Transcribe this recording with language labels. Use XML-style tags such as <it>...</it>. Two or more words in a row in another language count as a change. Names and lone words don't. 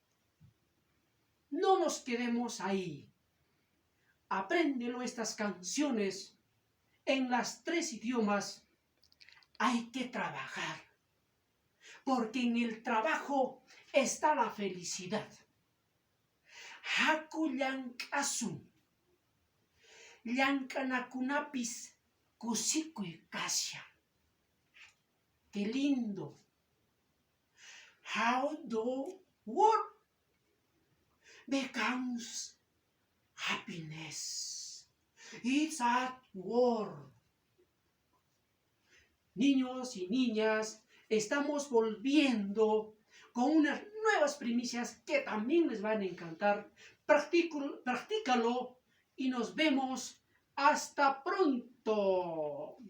<es>No nos quedemos ahí. Apréndelo estas canciones en las 3 idiomas. Hay que trabajar, porque en el trabajo está la felicidad.</es> <qu>Haku llankasu, llankanakunapis kusikuy kasha.</qu> <es>¡Qué lindo!</es> <en>How the world becomes happiness. It's at work.</en> <es>Niños y niñas, estamos volviendo con unas nuevas primicias que también les van a encantar. Practícalo y nos vemos hasta pronto.</es>